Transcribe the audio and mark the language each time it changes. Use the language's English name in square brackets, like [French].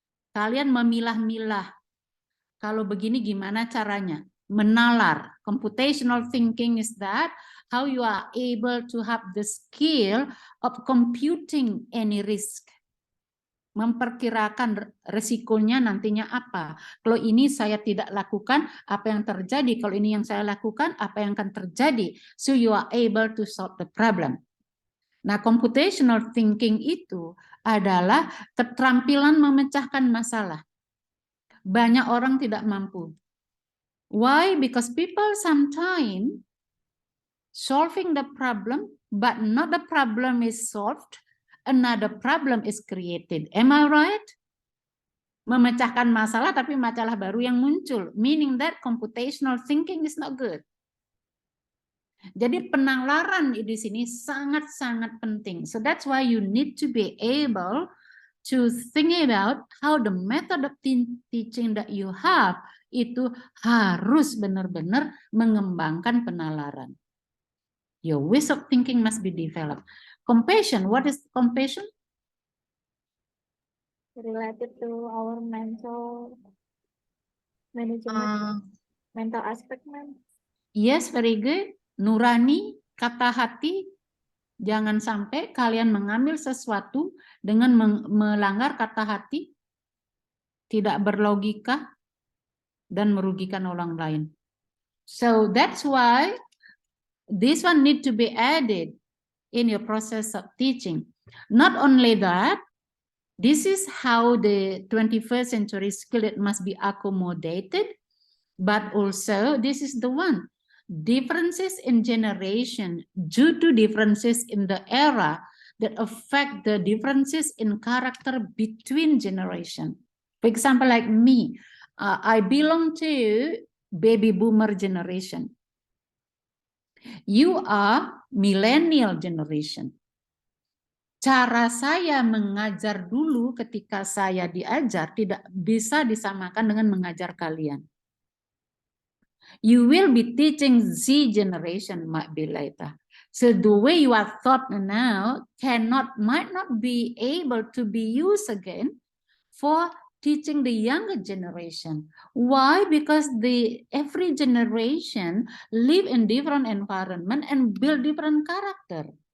[Indonesian] Kalian memilah-milah. Kalau begini gimana caranya? Menalar. [English] Computational thinking is that how you are able to have the skill of computing any risk. [Indonesian] memperkirakan resikonya nantinya apa. Kalau ini saya tidak lakukan, apa yang terjadi? Kalau ini yang saya lakukan, apa yang akan terjadi? [English] So you are able to solve the problem. [Indonesian] Nah, computational thinking itu adalah keterampilan memecahkan masalah. Banyak orang tidak mampu. [English] Why? Because people sometimes solving the problem, but not the problem is solved, another problem is created. Am I right? [Indonesian] Memecahkan masalah tapi masalah baru yang muncul, [English] meaning that computational thinking is not good. [Indonesian] Jadi penalaran di sini sangat-sangat penting. [English] So that's why you need to be able to think about how the method of teaching that you have [Indonesian] itu harus benar-benar mengembangkan penalaran. [English] Your ways of thinking must be developed. Compassion, what is compassion? Related to our mental management, mental aspect, man. Yes, very good. [Indonesian] Nurani, kata hati, jangan sampai kalian mengambil sesuatu dengan melanggar kata hati, tidak berlogika, dan merugikan orang lain. [English] So that's why this one need to be added in your process of teaching. Not only that, this is how the 21st century skill it must be accommodated, but also this is the one. Differences in generation due to differences in the era that affect the differences in character between generation. For example, like me, I belong to baby boomer generation. You are millennial generation. [Indonesian] Cara saya mengajar dulu ketika saya diajar tidak bisa disamakan dengan mengajar kalian. [English] You will be teaching Z generation might be later. So the way you are taught now might not be able to be used again for teaching the younger generation. Why? Because every generation live in different environment and build different character.